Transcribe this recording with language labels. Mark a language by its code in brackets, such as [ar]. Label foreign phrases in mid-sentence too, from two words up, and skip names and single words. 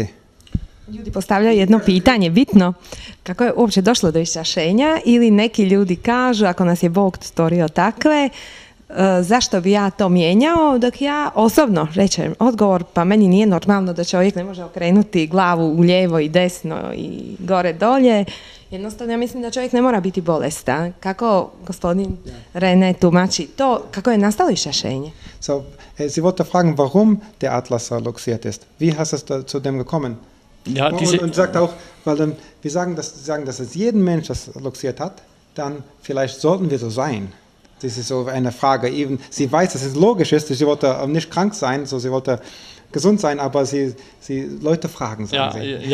[hr] Ljudi postavljaju jedno pitanje, bitno, kako je uopće došlo do iščašenja ili neki ljudi kažu, ako nas je Bog stvorio takve, zašto bi ja to mijenjao, dok ja osobno rečem odgovor, pa meni nije normalno da čovjek ne može okrenuti glavu u lijevo i desno i gore dolje. Jednostavno ja mislim da čovjek ne mora biti bolestan. Kako gospodin René tumači to, kako je nastalo iščašenje? [de] So, Sie wollte fragen, warum der Atlas luxiert ist. Wie hast du zu dem gekommen? Ja, und sagt auch, weil wir sagen, dass es jeden Mensch das luxiert hat, dann vielleicht sollten wir so sein. Das ist so eine Frage. Eben, sie weiß, dass es logisch ist. Sie wollte nicht krank sein, sie wollte gesund sein, aber Leute fragen, sagen sie.